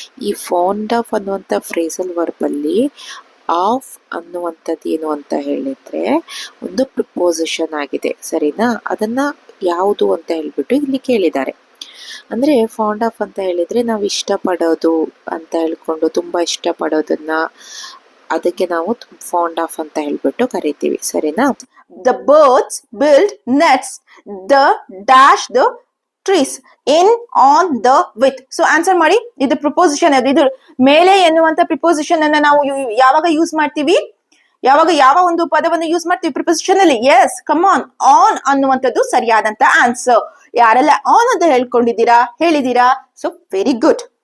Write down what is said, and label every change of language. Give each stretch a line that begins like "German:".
Kannada: ಈ fond of ಅನ್ನುವಂಥ phrasal verb ಅಲ್ಲಿ ಆಫ್ ಅನ್ನುವಂಥದ್ದು ಏನು ಅಂತ ಹೇಳಿದ್ರೆ ಒಂದು ಪ್ರಿಪೋಸಿಷನ್ ಆಗಿದೆ, ಸರಿನಾ? ಅದನ್ನ ಯಾವುದು ಅಂತ ಹೇಳ್ಬಿಟ್ಟು ಇಲ್ಲಿ ಕೇಳಿದ್ದಾರೆ. ಅಂದ್ರೆ ಫಾಂಡ್ ಆಫ್ ಅಂತ ಹೇಳಿದ್ರೆ ನಾವು ಇಷ್ಟಪಡೋದು ಅಂತ ಹೇಳ್ಕೊಂಡು, ತುಂಬಾ ಇಷ್ಟಪಡೋದನ್ನ ಅದಕ್ಕೆ ನಾವು ಫಾಂಡ್ ಆಫ್ ಅಂತ ಹೇಳ್ಬಿಟ್ಟು ಕರಿತೀವಿ, ಸರಿನಾ?
English: The birds build nests, the dash the trees in, on, the, with.
Kannada: So answer ಮಾಡಿ. ಇದು ಪ್ರಿಪೋಸಿಷನ್, ಇದು ಮೇಲೆ ಎನ್ನುವಂತ ಪ್ರಿಪೋಸಿಷನ್ ಅನ್ನ ನಾವು ಯಾವಾಗ ಯೂಸ್ ಮಾಡ್ತೀವಿ, ಯಾವಾಗ ಯಾವ ಒಂದು ಪದವನ್ನು ಯೂಸ್ ಮಾಡ್ತೀವಿ ಪ್ರಿಪೋಸಿಷನ್ ಅಲ್ಲಿ? ಎಸ್, ಕಮ್ ಆನ್ ಅನ್ನುವಂಥದ್ದು ಸರಿಯಾದಂತ ಆನ್ಸರ್. ಯಾರೆಲ್ಲ ಆನ್ ಅಂತ ಹೇಳಿದೀರಾ? So very good.